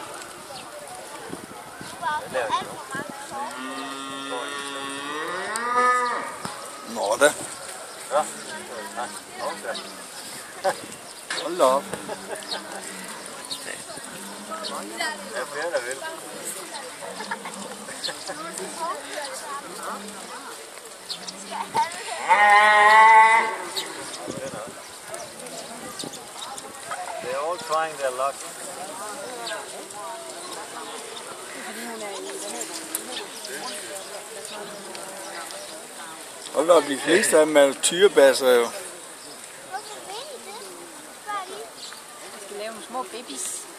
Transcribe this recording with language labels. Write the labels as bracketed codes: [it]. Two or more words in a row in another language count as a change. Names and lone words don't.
[da] Hvad laver de nu? Nå da. Ja, okay. Hold da op. Det er flere, der vil. [en] They're all trying their luck. [da] Hold da op, de fleste af dem er tyrebasser jo. Jeg skal lave nogle små babies.